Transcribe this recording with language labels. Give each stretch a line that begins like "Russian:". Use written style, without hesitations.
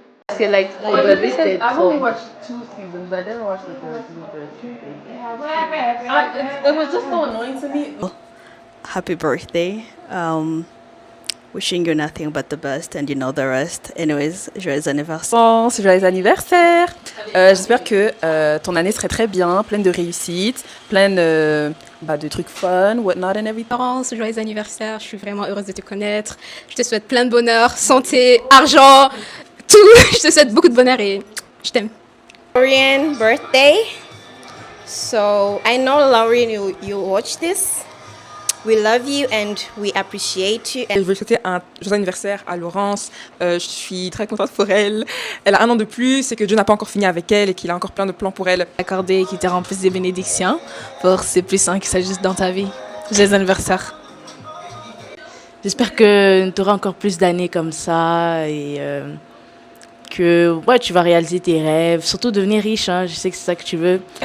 English: I feel like I've only watched 2 seasons, but I didn't watch the third season. It was just so annoying to me. Happy birthday. Wishing you nothing but the best and you know the rest.
French: Anyways, joyeux anniversaire. Joyeux anniversaire. J'espère que ton année serait très bien, pleine de réussite, pleine de trucs fun,
English: whatnot and everything.
French: Laurence, joyeux anniversaire, je suis vraiment heureuse de te connaître. Je te souhaite plein de bonheur, santé, argent, tout. Je te souhaite beaucoup de bonheur et je t'aime.
English: Laurian birthday. So I know Laurian, you watch this. We love you and we appreciate you.
French: Je veux souhaiter un joyeux anniversaire à Laurence. Je suis très contente pour elle. Elle a 1 an de plus et que Dieu n'a pas encore fini avec elle et qu'il a encore plein de plans pour elle. Accordé, qui te remplisse des bénédictions pour ces plus saints qui s'agissent dans ta vie. Joyeux anniversaire. J'espère que tu auras encore plus d'années comme ça et que tu vas réaliser tes rêves, surtout devenir riche, hein, je sais que c'est ça que tu veux.